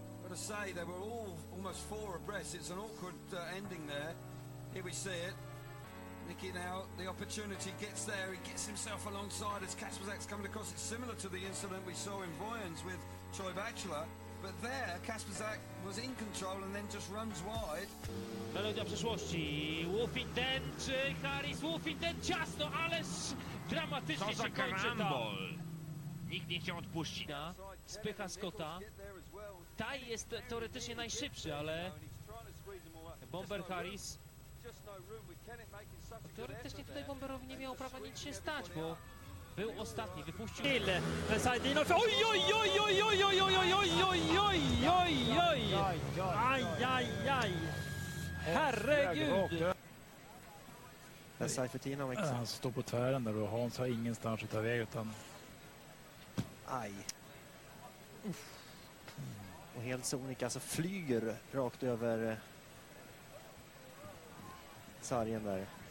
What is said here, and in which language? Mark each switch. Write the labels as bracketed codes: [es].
[en] They were all almost 4 abreast. It's an awkward ending there. Here we see it. Nicky now, the opportunity gets there. He gets himself alongside as Kasperzak's coming across. It's similar to the incident we saw in Voyens with Troy Batchelor. But there, Kasperzak was in control and then just runs wide. [pl] Melodia przyszłości. Woofinden czy Harris? Woofinden ciasno, ależ dramatycznie się kończy to. Nikt nie chciał odpuścić. Spycha Scotta. Taj jest teoretycznie najszybszy, ale Bomber Harris. Teoretycznie tutaj Bomberowi nie miało prawa nic się stać, bo był ostatni, wypuścił. Sajdino. Oj, oj, oj, oj, oj, oj, oj, oj, oj, oj, oj, oj, aj, aj, aj. [sv] Herregud. Han står på tvären där och Hans har ingenstans att ta väg utan... Aj. Och helt sonika alltså flyger rakt över sargen där.